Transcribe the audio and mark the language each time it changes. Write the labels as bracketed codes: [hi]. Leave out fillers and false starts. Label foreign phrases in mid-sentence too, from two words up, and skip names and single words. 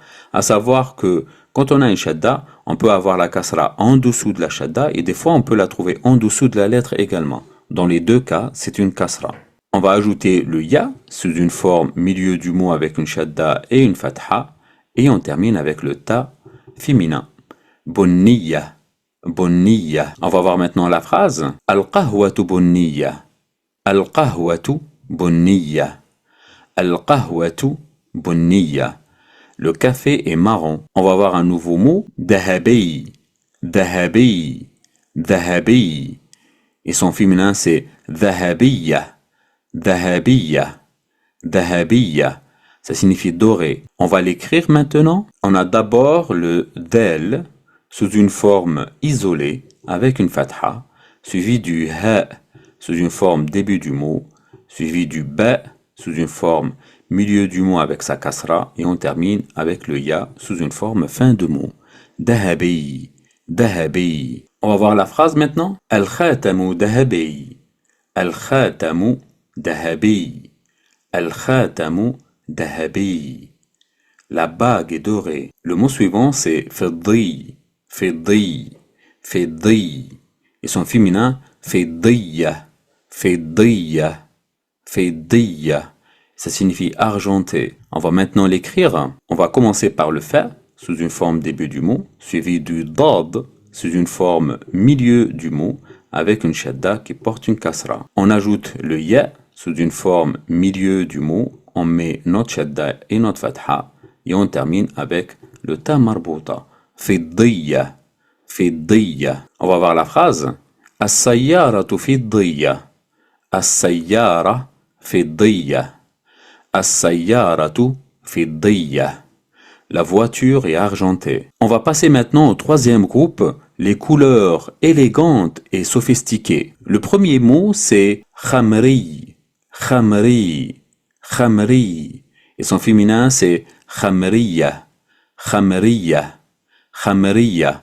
[fr] À savoir que quand on a une shadda, on peut avoir la kasra en dessous de la shadda et des fois, on peut la trouver en dessous de la lettre également. Dans les deux cas, c'est une kasra. On va ajouter le ya sous une forme milieu du mot avec une shadda et une fatha et on termine avec le ta féminin. [ar] بنية، بنية. [fr] On va voir maintenant la phrase. [ar] القهوة بنية. القهوة بنية. القهوة بنية. [fr] Le café est marron. On va voir un nouveau mot. [ar] ذهبي. ذهبي. ذهبي. [fr] Et son féminin c'est dahabiya. [ar] ذهبية. ذهبية. [fr] Ça signifie doré. On va l'écrire maintenant. On a d'abord le del sous une forme isolée avec une fatha, suivi du ha sous une forme début du mot, suivi du ba sous une forme milieu du mot avec sa kasra, et on termine avec le ya sous une forme fin de mot. [ar] ذهبي، ذهبي. [fr] On va voir la phrase maintenant. [ar] الخاتم ذهبي. الخاتم ذهبي. الخاتم ذهبي. [fr] La bague est dorée. Le mot suivant c'est [ar] فضي، فضي، فضي. [fr] Et son féminin [ar] فضية، فضية، فضية. [fr] Ça signifie argenté. On va maintenant l'écrire. On va commencer par le fa sous une forme début du mot, suivi du dad sous une forme milieu du mot avec une shadda qui porte une kasra. On ajoute le ya sous une forme milieu du mot, on met notre shadda et notre fatha et on termine avec le ta marbouta. [ar] فضية، فضية. [fr] On va voir la phrase. [ar] السيارة فضية. السيارة فضية. السيارة فضية. [fr] La voiture est argentée. On va passer maintenant au troisième groupe, les couleurs élégantes et sophistiquées. Le premier mot c'est [ar] خمري، خمري، خمري. [fr] Et son féminin c'est [ar] خمرية، خمرية، خمرية.